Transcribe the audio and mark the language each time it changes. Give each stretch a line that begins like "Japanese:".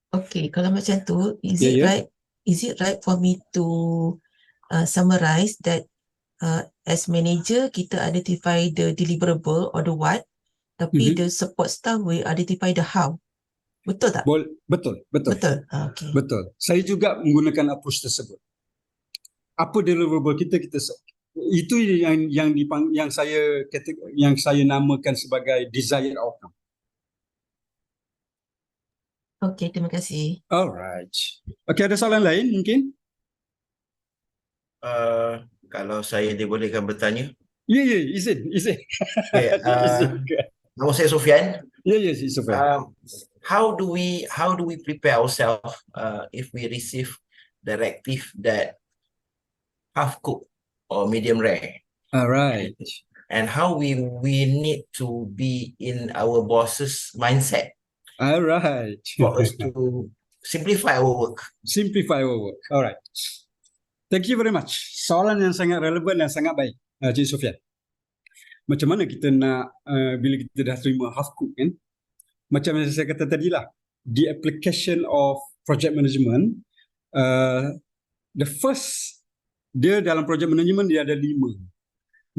Malay: Okay, kalau macam tu,
English: is
Malay: Ya,
English: it
Malay: ya.
English: right? Is it right for me to summarize that as manager
Malay: kita
English: identify the deliverable or the what,
Malay: tapi
English: the support staff will identify the how.
Malay: Betul tak? Betul. Betul. Okay. Betul. Saya juga menggunakan approach tersebut. Apa deliverable kita itu yang saya namakan sebagai
English: desired outcome.
Malay: Okay, terima kasih.
English: Alright.
Malay: Okay, ada soalan lain mungkin? Kalau saya dibolehkan bertanya. Ya, izin. Okay, nama saya Sofian. Ya, Sofian.
English: How do we prepare ourselves if we receive directive that half cooked or medium rare? Alright. And how we need to be in our boss's mindset. Alright. For us to simplify our work. Alright. Thank you very much.
Malay: Soalan yang sangat relevan dan sangat baik, Cik Sofian. Macam mana kita nak bila kita dah terima
English: half cook
Malay: kan? Macam yang saya kata tadi lah,
English: the application of project management, the first,
Malay: dia dalam project management dia ada 5.